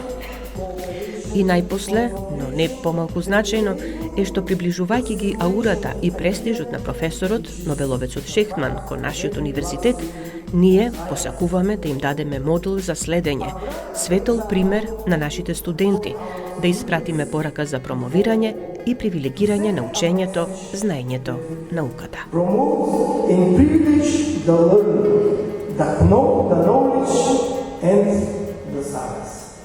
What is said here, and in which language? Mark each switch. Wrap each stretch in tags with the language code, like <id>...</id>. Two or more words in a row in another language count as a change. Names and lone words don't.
<mk>И најпосле, но не помалку значајно, е што приближувајќи ги аурата и престижот на професорот, Нобеловецот Шехтман, кон нашиот универзитет, ние посакуваме да им дадеме модел за следење, светол пример на нашите студенти, да испратиме порака за промовирање и привилегирање на учењето, знаењето, науката.</mk> <en>Promote and privilege the learning, the knowledge and the science.</en>